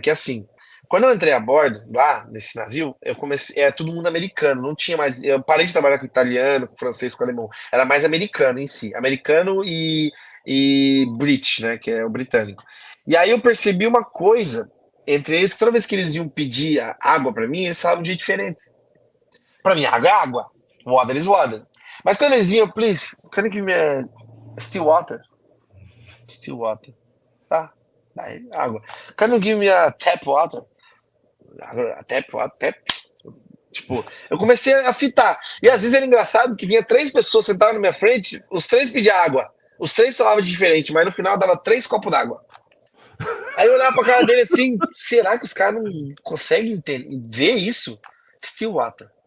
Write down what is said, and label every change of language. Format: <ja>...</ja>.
<pt>Que é assim, quando eu entrei a bordo, lá nesse navio, eu comecei, todo mundo americano, não tinha mais, eu parei de trabalhar com italiano, com francês, com alemão, era mais americano em si, americano e British, né, que é o britânico. E aí eu percebi uma coisa entre eles, que toda vez que eles iam pedir água pra mim, eles falavam de um jeito diferente. Pra mim, água é água,</pt> <en>water is water.</en> <pt>Mas quando eles iam,</pt> <en>please, can you give me a still water? Still water.</en> <pt>Tá. Aí, água.</pt> <en>Can you give me a tap water? A tap water, tap.</en> <pt>Tipo, eu comecei a fitar. E às vezes era engraçado que vinha três pessoas sentadas na minha frente, os três pediam água. Os três falavam diferente, mas no final dava 3 copos d'água. Aí eu olhava pra cara dele assim, será que os caras não conseguem ver isso?</pt> <en>Still water.</en>